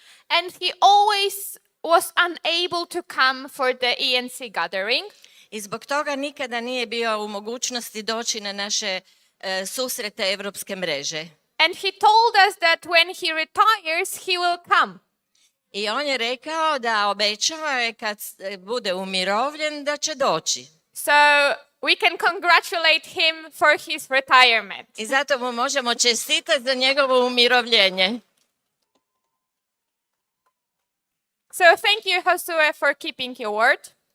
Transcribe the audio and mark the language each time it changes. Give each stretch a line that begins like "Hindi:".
English: And he always was unable to come for the ENC gathering.
Croatian: I zbog toga nikada nije bio u mogućnosti doći na naše susrete Evropske mreže.
English: And he told us that when he retires, he will come.
Croatian: I on je rekao da obećava je kad bude umirovljen da će doći.
English: So we can congratulate him for his retirement.
Croatian: I zato mu možemo čestitati za njegovo umirovljenje.
English: So thank you, Josué, for keeping your word.